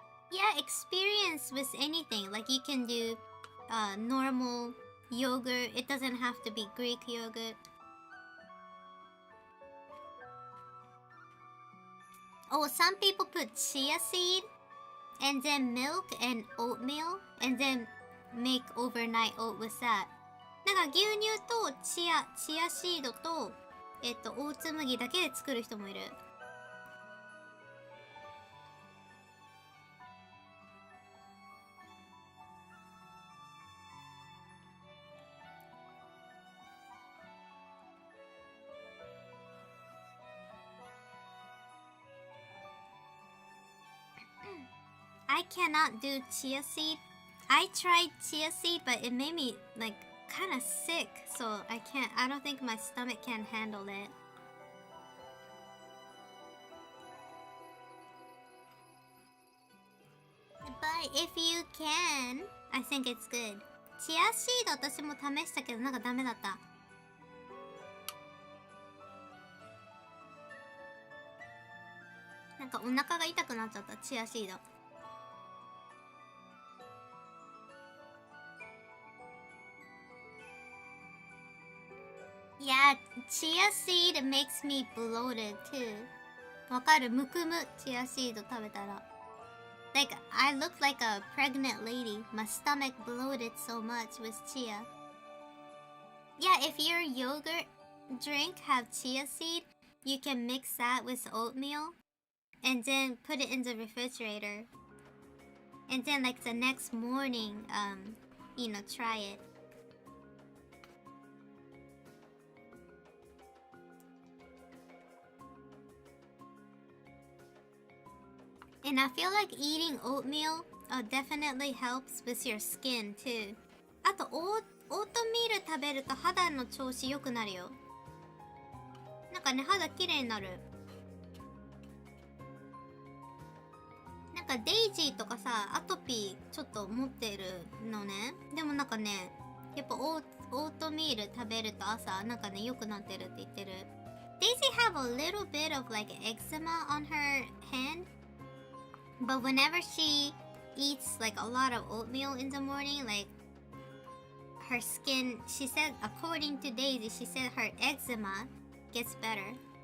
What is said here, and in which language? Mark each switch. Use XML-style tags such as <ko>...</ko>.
<en>Yeah, experience with anything. Like you can do normal yogurt. It doesn't have to be Greek yogurt. Oh, some people put chia seed and then milk and oatmeal and then make overnight oat with that.</en> <ja>なんか牛乳とチアシードとオーツ麦だけで作る人もいる。</ja> <en>I cannot do chia seed. I tried chia seed, but it made me like kind of sick, so I don't think my stomach can handle it. But if you can, I think it's good.</en> <ja>Chia seed 私も試したけどなんかダメだった。なんかお腹が痛くなっちゃった、チアシード。</ja> <en>Yeah, chia seed makes me bloated too.</en> <ja>わかる？むくむ、チアシード食べたら。</ja> <en>Like, I look like a pregnant lady. My stomach bloated so much with chia. Yeah, if your yogurt drink have chia seed, you can mix that with oatmeal and then put it in the refrigerator. And then like the next morning, you know, try it. And I feel like eating oatmeal definitely helps with your skin too.</en> <ja>あとオートミール食べると肌の調子良くなるよ。なんかね、肌綺麗になる。なんかデイジーとかさ、アトピーちょっと持ってるのね。でもなんかね、やっぱオートミール食べると朝なんかね良くなってるって言ってる。</ja> <en>Daisy have a little bit of like eczema on her hand. But whenever she eats like a lot of oatmeal in the morning, like her skin, she said, according to Daisy, she said her eczema gets better.</en>